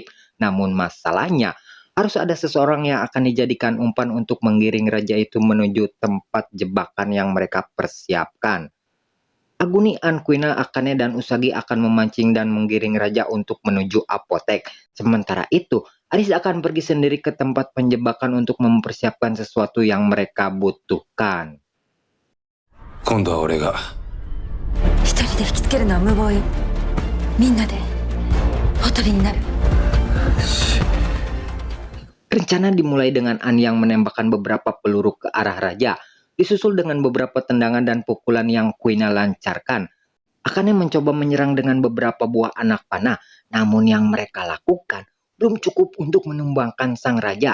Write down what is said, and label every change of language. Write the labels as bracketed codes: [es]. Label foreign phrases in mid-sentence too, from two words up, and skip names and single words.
[id] Namun masalahnya, harus ada seseorang yang akan dijadikan umpan untuk menggiring raja itu menuju tempat jebakan yang mereka persiapkan. Aguni, Quina, Akane, dan Usagi akan memancing dan menggiring raja untuk menuju apotek. Sementara itu, Aris akan pergi sendiri ke tempat penjebakan untuk mempersiapkan sesuatu yang mereka butuhkan. [ja] 今度は俺が一人で引きつけるのは無謀よ。みんなでおとりになる。 [id] Rencana dimulai dengan An yang menembakkan beberapa peluru ke arah raja, disusul dengan beberapa tendangan dan pukulan yang Quina lancarkan. Akane mencoba menyerang dengan beberapa buah anak panah, namun yang mereka lakukan belum cukup untuk menumbangkan sang raja.